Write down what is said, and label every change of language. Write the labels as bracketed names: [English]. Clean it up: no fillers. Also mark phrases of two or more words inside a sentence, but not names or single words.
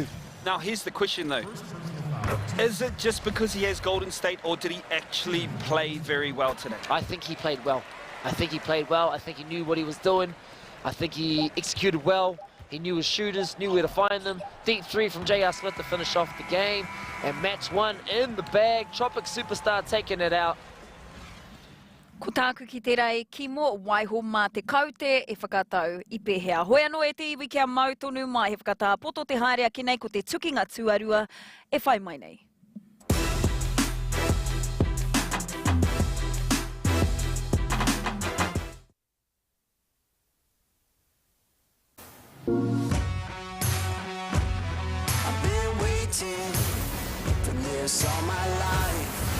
[English] Now, here's the question though. Is it just because he has Golden State, or did he actually play very well today? I think he played well. I think he knew what he was doing. I think he executed well. He knew his shooters, knew where to find them. Deep 3 from J.R. Smith to finish off the game. And match 1 in the bag. Tropic Superstar taking it out. [Māori] Ko tāku ki te rei, kimo waiho mā te kaute e whakatau I pehea. Hoi anō e te iwi kia mautonu mai he whakatā poto te haere ki nei ko te tukinga tuarua e whai mai nei. [English] I've been waiting for this all my life.